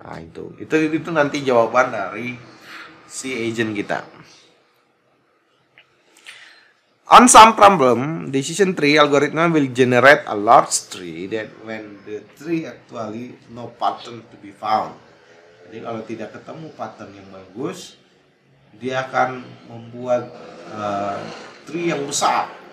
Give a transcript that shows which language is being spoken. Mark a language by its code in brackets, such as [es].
[id] Nah, itu nanti jawaban dari si agent kita. [en] On some problem, decision tree algorithm will generate a large tree that when the tree actually no pattern to be found. [id] Jadi kalau tidak ketemu pattern yang bagus, dia akan membuat tree yang besar.